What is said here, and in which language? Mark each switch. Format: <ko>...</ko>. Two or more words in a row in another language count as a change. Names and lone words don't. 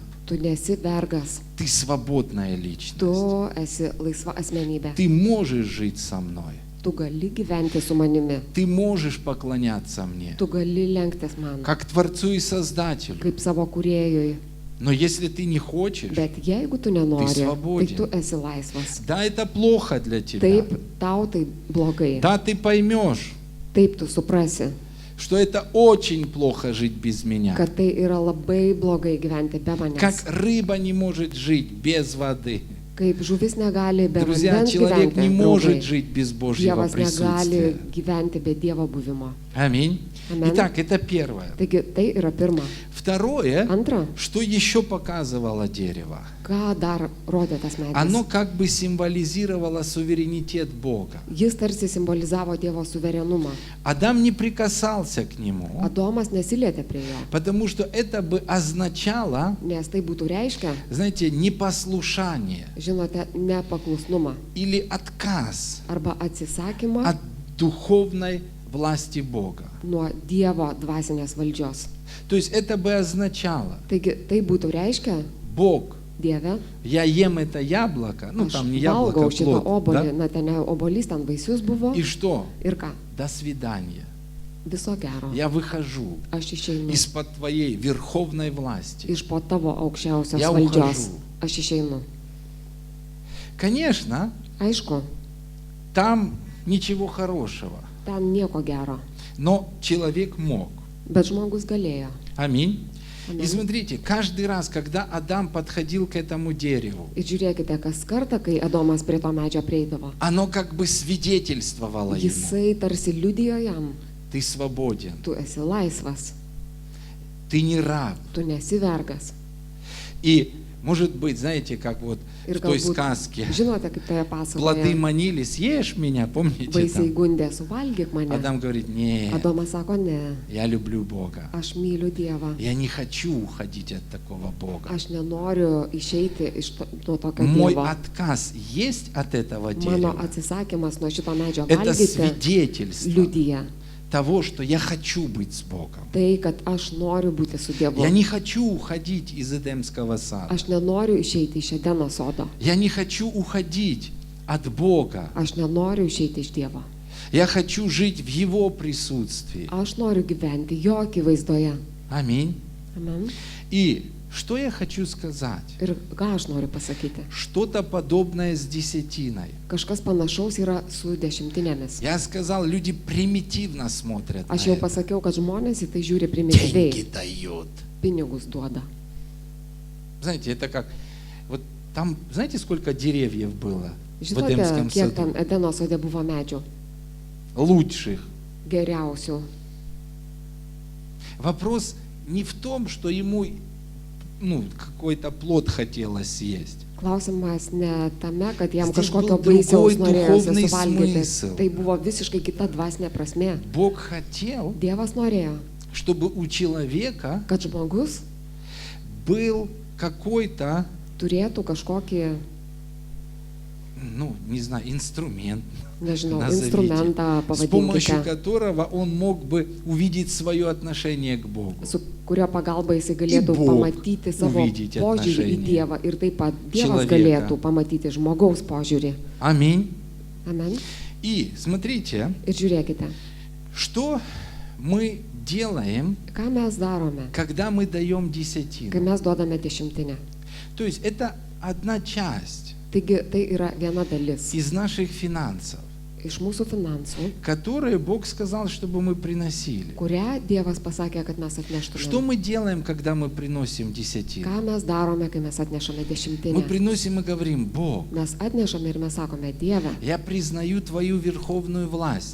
<lt>Tu nesi vergas,</lt> <ru>ты свободная личность.</ru> <lt>tu esi laisva asmenybė.</lt> <ru>Ты можешь жить со мной.</ru> <lt>Tu gali gyventi su manimi,</lt> <ru>Ты можешь поклоняться мне,</ru> <lt>tu gali lenktis man,</lt> <ru>как Творцу и Создателю.</ru> <lt>kaip savo kūrėjui.</lt> <ru>Но если ты не хочешь,</ru> <lt>Bet jeigu tu nenori, tai</lt> <ru>svobodin.</ru> <lt>tu esi laisvas.</lt> <ru>да, это плохо для тебя.</ru> <lt>Taip, tau tai blogai.</lt> <ru>Да, ты поймешь,</ru> <lt>Taip, tu suprasi,</lt> <ru>что это очень плохо жить без меня.</ru> <lt>kad tai yra labai blogai gyventi be</lt> <ru>Как</ru> <lt>manęs.</lt> <ru>рыба не может жить без воды.</ru> <lt>Kaip žuvis negali be</lt> <ru>Друзья,</ru> <lt>vandens</lt> <ru>человек не</ru> <lt>gyventi,</lt> <ru>может</ru> <lt>draugai.</lt> <ru>жить без Божьего</ru> <lt>Dievas negali</lt> <ru>присутствия.</ru> <lt>gyventi be Dievo buvimo.</lt> <ru>Аминь.</ru> <lt>Amen.</lt> <ru>Итак, это первое.</ru> <lt>Taigi tai yra pirma.</lt> <ru>Второе,</ru> <lt>Antra,</lt> <ru>что еще показывало дерево?</ru> <lt>ką dar rodė tas</lt> <ru>Оно</ru> <lt>medis?</lt> <ru>как бы символизировало суверенитет Бога.</ru> <lt>Jis tarsi simbolizavo Dievo suverenumą.</lt> <ru>Адам не прикасался к нему,</ru> <lt>Adomas nesilietė prie jo,</lt> <ru>потому что это бы означало,</ru> <lt>nes tai būtų reiškia,</lt> <ru>знаете, непослушание</ru> <lt>žinote, nepaklusnumą</lt> <ru>или отказ</ru> <lt>arba atsisakymą</lt> <ru>от духовной власти Бога.</ru> <lt>nuo Dievo dvasinės valdžios.</lt> <ru>То есть это бы означало,</ru> <lt>Taigi tai būtų reiškia,</lt> <ru>Бог,</ru> <lt>Dieve,</lt> <ru>я ем это яблоко, ну</ru> <lt>aš</lt> <ru>там не яблоко,</ru> <lt>valgau šitą</lt> <ru>плод,</ru> <lt>obolį,</lt> <ru>да?</ru> <lt>na ten ne obolys, ten vaisius buvo.</lt> <ru>И что?</ru> <lt>Ir ką?</lt> <ru>До свидания.</ru> <lt>Viso gero.</lt> <ru>Я выхожу</ru> <lt>Aš išeinu</lt> <ru>из-под твоей верховной власти.</ru> <lt>iš po tavo aukščiausios</lt> <ru>Я</ru> <lt>valdžios.</lt> <ru>ухожу.</ru> <lt>Aš išeinu.</lt> <ru>Конечно,</ru> <lt>Aišku,</lt> <ru>там ничего хорошего,</ru> <lt>ten nieko gero,</lt> <ru>но человек мог.</ru> <lt>bet žmogus galėjo.</lt> <ru>Аминь.</ru> <lt>Amen.</lt> <ru>И смотрите, каждый раз, когда Адам подходил к этому дереву,</ru> <lt>Ir žiūrėkite, kas kartą, kai Adomas prie to medžio prieidavo,</lt> <ru>оно как бы свидетельствовало ему:</ru> <lt>jisai tarsi liudijo jam,</lt> <ru>ты свободен,</ru> <lt>tu esi laisvas,</lt> <ru>ты не раб.</ru> <lt>tu nesi vergas.</lt> <ru>И может быть, знаете, как вот в</ru> <lt>Ir</lt> <ru>той</ru> <lt>galbūt,</lt> <ru>сказке,</ru> <lt>žinote, kaip toje</lt> <ru>плоды</ru> <lt>pasakoje,</lt> <ru>manili, съешь меня, помните</ru> <lt>vaisiai</lt> <ru>там?</ru> <lt>gundė, suvalgyk mane.</lt> <ru>Адам говорит: нет,</ru> <lt>Adomas sako, ne,</lt> <ru>я люблю Бога.</ru> <lt>aš myliu Dievą.</lt> <ru>Я не хочу уходить от такого Бога.</ru> <lt>Aš nenoriu išeiti nuo tokio</lt> <ru>Мой</ru> <lt>Dievo.</lt> <ru>отказ есть от этого</ru> <lt>Mano</lt> <ru>дерева.</ru> <lt>atsisakymas nuo šito medžio</lt> <ru>Это</ru> <lt>valgyti</lt> <ru>свидетельство</ru> <lt>liudyja</lt> <ru>того, что я хочу быть с Богом.</ru> <lt>tai, kad aš noriu būti su Dievu.</lt> <ru>Я не хочу уходить из Эдемского сада.</ru> <lt>Aš nenoriu išeiti iš Edeno sodo.</lt> <ru>Я не хочу уходить от Бога.</ru> <lt>Aš nenoriu išeiti iš Dievo.</lt> <ru>Я хочу жить в Его присутствии.</ru> <lt>Aš noriu gyventi jo akivaizdoje.</lt> <ru>Аминь.</ru> <lt>Amen.</lt> <ru>И что я хочу сказать?</ru> <lt>Ir ką aš noriu pasakyti?</lt> <ru>Что-то подобное с десятиной.</ru> <lt>Kažkas panašaus yra su dešimtinėmis.</lt> <ru>Я сказал, люди примитивно смотрят на</ru> <lt>Aš jau</lt> <ru>это.</ru> <lt>pasakiau, kad žmonės į tai žiūri</lt> <ru>Деньги</ru> <lt>primityviai.</lt> <ru>дают.</ru> <lt>Pinigus duoda.</lt> <ru>Знаете, это как... Вот там, знаете, сколько деревьев было в</ru> <lt>Žinote,</lt> <ru>Эдемском</ru> <lt>kiek ten</lt> <ru>саду?</ru> <lt>Edeno sode buvo medžių?</lt> <ru>Лучших.</ru> <lt>Geriausių.</lt> <ru>Вопрос не в том, что ему какой-то плод хотелось съесть.</ru> <lt>Klausimas ne tame, kad jam</lt> <ru>Здесь</ru> <lt>kažkokio</lt> <ru>был другой</ru> <lt>baisiaus norėjosi</lt> <ru>духовный</ru> <lt>suvalgyti.</lt> <ru>смысл.</ru> <lt>Tai buvo visiškai kita dvasinė prasme.</lt> <ru>Бог хотел,</ru> <lt>Dievas norėjo,</lt> <ru>чтобы у человека</ru> <lt>kad žmogus</lt> <ru>был какой-то,</ru> <lt>turėtų kažkokį,</lt> <ru>не знаю, инструмент,</ru> <lt>nežinau,</lt> <ru>назовите,</ru> <lt>instrumentą,</lt> <ru>с помощью</ru> <lt>pavadinkite,</lt> <ru>которого он мог бы увидеть свое отношение к Богу.</ru> <lt>su kurio pagalba jisai galėtų</lt> <ru>Bog</ru> <lt>pamatyti savo</lt> <ru>увидеть</ru> <lt>požiūrį į</lt> <ru>отношение</ru> <lt>Dievą ir taip pat Dievas</lt> <ru>человека.</ru> <lt>galėtų pamatyti žmogaus požiūrį.</lt> <ru>Аминь.</ru> <lt>Amen.</lt> <ru>И смотрите,</ru> <lt>Ir žiūrėkite,</lt> <ru>что мы делаем,</ru> <lt>ką mes darome,</lt> <ru>когда мы даем</ru> <lt>kai</lt> <ru>десятину.</ru> <lt>mes duodame dešimtinę.</lt> <ru>То есть это одна часть</ru> <lt>Taigi tai yra viena dalis</lt> <ru>из наших финансов,</ru> <lt>iš mūsų finansų,</lt> <ru>которые Бог сказал, чтобы мы приносили.</ru> <lt>kurią Dievas pasakė, kad mes</lt> <ru>Что</ru> <lt>atneštume.</lt> <ru>мы делаем, когда мы приносим десятину?</ru> <lt>Ką mes darome, kai mes atnešame</lt> <ru>Мы</ru> <lt>dešimtinę?</lt> <ru>приносим и говорим: Бог,</ru> <lt>Mes atnešame ir mes sakome, Dieve,</lt> <ru>я признаю Твою верховную власть.</ru>